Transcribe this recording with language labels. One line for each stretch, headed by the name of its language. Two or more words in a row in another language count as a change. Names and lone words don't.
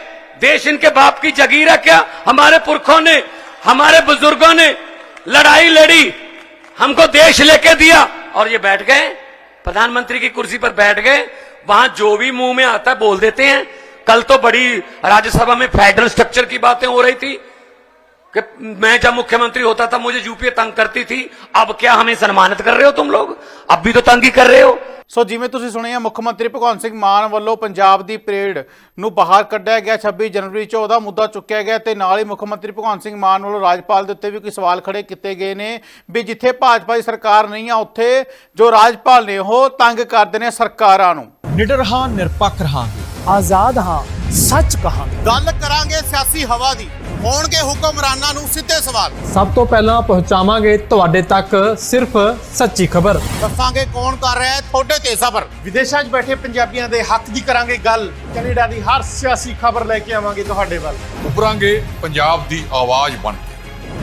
Hindi: देश इनके बाप की जगीर है क्या? हमारे पुरखों ने, हमारे बुजुर्गों ने लड़ाई लड़ी, हमको देश लेके दिया, और ये बैठ गए प्रधानमंत्री की कुर्सी पर बैठ गए। वहां जो भी मुंह में आता है बोल देते हैं। कल तो बड़ी राज्यसभा में
English: federal structure
Hindi: की बातें हो रही थी कि मैं जब मुख्यमंत्री होता था मुझे यूपीए तंग करती थी, अब क्या हमें सम्मानित कर रहे हो तुम लोग? अब भी तो तंग ही कर रहे हो।
Punjabi: ਸੋ ਜਿਵੇਂ ਤੁਸੀਂ ਸੁਣਿਆ, ਮੁੱਖ ਮੰਤਰੀ ਭਗਵੰਤ ਸਿੰਘ ਮਾਨ ਵੱਲੋਂ ਪੰਜਾਬ ਦੀ ਪਰੇਡ ਨੂੰ ਬਾਹਰ ਕੱਢਿਆ ਗਿਆ 26 ਜਨਵਰੀ 'ਚ, ਉਹਦਾ ਮੁੱਦਾ ਚੁੱਕਿਆ ਗਿਆ ਤੇ ਨਾਲ ਹੀ ਮੁੱਖ ਮੰਤਰੀ ਭਗਵੰਤ ਸਿੰਘ ਮਾਨ ਵੱਲੋਂ ਰਾਜਪਾਲ ਦੇ ਉੱਤੇ ਵੀ ਕੋਈ ਸਵਾਲ ਖੜੇ ਕੀਤੇ ਗਏ ਨੇ ਵੀ ਜਿੱਥੇ ਭਾਜਪਾ ਦੀ ਸਰਕਾਰ ਨਹੀਂ ਆ ਉੱਥੇ ਜੋ ਰਾਜਪਾਲ ਨੇ ਉਹ ਤੰਗ ਕਰਦੇ ਨੇ ਸਰਕਾਰਾਂ ਨੂੰ। ਨਿਡਰ ਹਾਂ, ਨਿਰਪੱਖ ਰਹਾਂਗੇ, ਆਜ਼ਾਦ ਹਾਂ, ਸੱਚ ਕਹਾਂਗੇ। ਗੱਲ ਕਰਾਂਗੇ ਸਿਆਸੀ ਹਵਾ ਦੀ, ਹੋਣਗੇ ਹੁਕਮਰਾਨਾਂ ਨੂੰ ਸਿੱਧੇ ਸਵਾਲ। ਸਭ ਤੋਂ ਪਹਿਲਾਂ ਪਹੁੰਚਾਵਾਂਗੇ ਤੁਹਾਡੇ ਤੱਕ ਸਿਰਫ ਸੱਚੀ ਖਬਰ। ਦੱਸਾਂਗੇ ਕੌਣ ਕਰ ਰਿਹਾ ਹੈ ਤੁਹਾਡੇ ਤੇ ਸਬਰ। ਵਿਦੇਸ਼ਾਂ 'ਚ ਬੈਠੇ ਪੰਜਾਬੀਆਂ ਦੇ ਹੱਕ ਦੀ ਕਰਾਂਗੇ ਗੱਲ। ਕੈਨੇਡਾ ਦੀ ਹਰ ਸਿਆਸੀ ਖਬਰ ਲੈ ਕੇ ਆਵਾਂਗੇ ਤੁਹਾਡੇ ਵੱਲ। ਉਭਰਾਂਗੇ ਪੰਜਾਬ ਦੀ ਆਵਾਜ਼ ਬਣ ਕੇ।